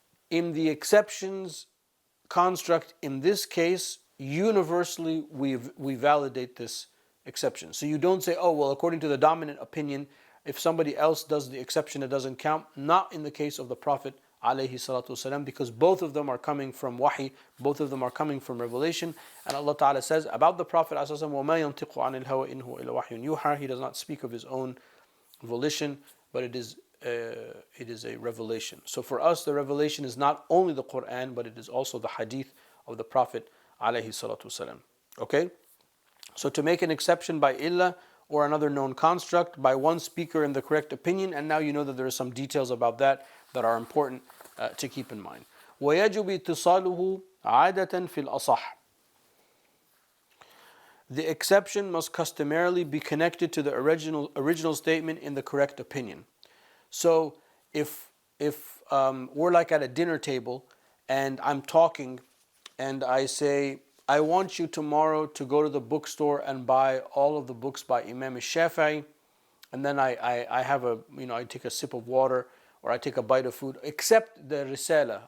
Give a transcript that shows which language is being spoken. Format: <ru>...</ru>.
<en>In the exceptions construct, in this case, universally we validate this exception. So you don't say, oh well, according to the dominant opinion, if somebody else does the exception, it doesn't count. Not in the case of the Prophet alayhi salatu wasalam, because both of them are coming from wahi, both of them are coming from revelation. And Allah Ta'ala says about the Prophet</en> <ar>وَمَا يَنْتِقُ عَنِ الْهَوَى إِنْ هُوَ إِلَّا وَحْيٌ يُوحَى.</ar> <en>He does not speak of his own volition, but it is a revelation. So for us, the revelation is not only the Quran, but it is also the hadith of the Prophet alayhi salatu wasalam. Okay? So to make an exception by illa or another known construct by one speaker in the correct opinion, and now you know that there are some details about that are important to keep in mind.</en> <ar>وَيَجُبِ اتصاله عادة في الأصح.</ar> <en>The exception must customarily be connected to the original statement in the correct opinion. So if we're like at a dinner table and I'm talking and I say, I want you tomorrow to go to the bookstore and buy all of the books by Imam Shafi'i, and then I have I take a sip of water or I take a bite of food, except the Risala.</en>